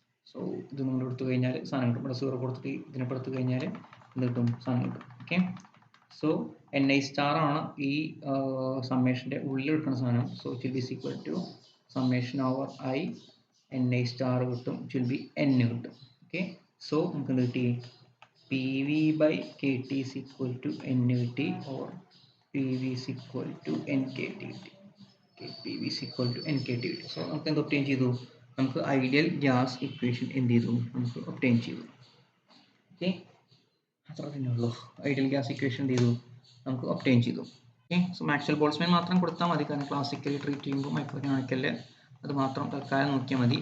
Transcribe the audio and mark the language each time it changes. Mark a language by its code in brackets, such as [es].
[ml] So ഇത് നിങ്ങൾ എടുത്തു കഴിഞ്ഞാൽ സാധനം കിട്ടും. ഇവിടെ 0 കൊടുത്തിട്ട് ഇതിനെപ്പോൾ എടുത്തു കഴിഞ്ഞാൽ എന്ത് കിട്ടും? സാധനം കിട്ടും. ഓക്കെ, സോ Ni star ആണ് ഈ സമ്മേഷൻ്റെ ഉള്ളിൽ എടുക്കുന്ന സാധനം. [en] So it will be equal to summation over I Ni star കിട്ടും, it will be N കിട്ടും. [ml] ഓക്കെ, സോ നമുക്ക് എന്ത് കിട്ടി? [en] PV by KT is equal to N കിട്ടി, or PV is equal to NKT കിട്ടി. PV is equal to NKT കിട്ടി. [ml] So നമുക്ക് എന്ത് ഒബ്റ്റെയിൻ ചെയ്തു? നമുക്ക് ഐഡിയൽ ഗ്യാസ് ഇക്വേഷൻ എന്ത് ചെയ്തു? നമുക്ക് ഒബ്റ്റെയിൻ ചെയ്തു. ഓക്കെ, അത്ര തന്നെ ഉള്ളൂ. ഐഡിയൽ ഗ്യാസ് ഇക്വേഷൻ എന്ത് ചെയ്തു? നമുക്ക് ഒബ്റ്റെയിൻ ചെയ്തു. ഓക്കെ, സോ മാക്സ്വെൽ ബോൾട്ട്സ്മാൻ മാത്രം കൊടുത്താൽ മതി, കാരണം ക്ലാസിക്കലി ട്രീറ്റ് ചെയ്യുമ്പോൾ മൈക്രോകാനിക്കലിൽ അത് മാത്രം തൽക്കാലം നോക്കിയാൽ മതി.